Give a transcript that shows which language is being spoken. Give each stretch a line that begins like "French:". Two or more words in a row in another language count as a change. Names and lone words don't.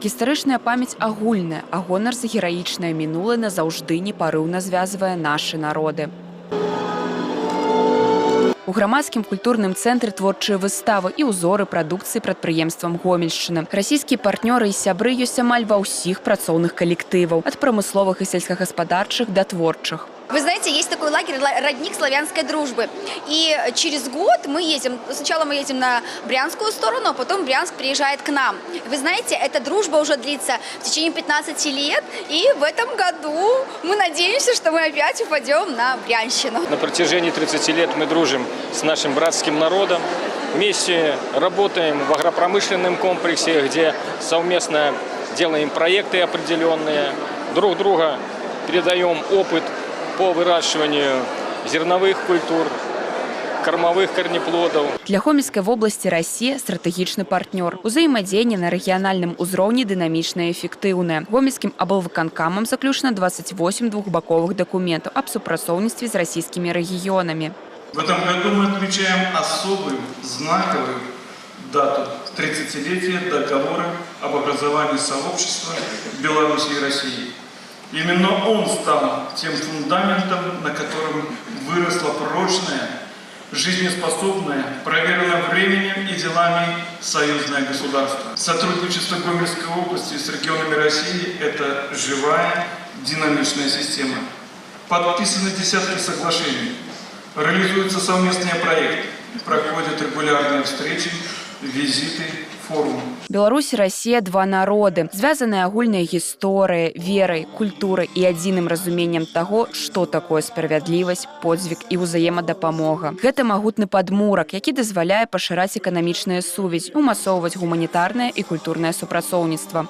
Belarusian: Гістарычная памяць агульная, а гонар за гераічнае мінулае назаўжды непарыўна звязвае нашы народы. У грамадскім культурным цэнтры творчыя выставы і ўзоры прадукцыі прадпрыемствам Гомельшчыны. Расійскія партнёры і сябры ёсць амаль ва ўсіх працоўных калектываў, ад прамысловых і сельскагаспадарчых да творчых.
Russian: Вы знаете, есть такой лагерь «Родник славянской дружбы». И через год мы едем, сначала мы едем на Брянскую сторону, а потом Брянск приезжает к нам. Вы знаете, эта дружба уже длится в течение 15 лет, и в этом году мы надеемся, что мы опять упадем на Брянщину. На протяжении 30 лет мы дружим с нашим братским народом. Вместе работаем в агропромышленном комплексе, где совместно делаем проекты определенные, друг друга передаем опыт по выращиванию зерновых культур, кормовых корнеплодов.
Belarusian: Для Гомельскай вобласці Расія стратэгічны партнёр. Узаемадзеянне на рэгіянальным узроўні дынамічна і эфектыўнае. Гомельскім аблвыканкамам заключана 28 двухбаковых дакументаў аб супрацоўніцтве з расійскімі рэгіёнамі.
Russian: В этом году мы отмечаем особую, знаковую дату – 30-летие договора об образовании сообщества Беларуси и России. Именно он стал тем фундаментом, на котором выросло прочное, жизнеспособное, проверенное временем и делами союзное государство. Сотрудничество Гомельской области с регионами России – это живая, динамичная система. Подписаны десятки соглашений, реализуются совместные проекты, проходят регулярные встречи, визиты, форумы.
Belarusian: Беларусь і Расія – два народы, звязаныя агульнай гісторыяй, верай, культурай і адзіным разуменнем таго, што такое справядлівасць, подзвіг і ўзаемадапамога. Гэта магутны падмурак, які дазваляе пашыраць эканамічныя сувязь, умасоўваць гуманітарнае і культурнае супрацоўніцтва.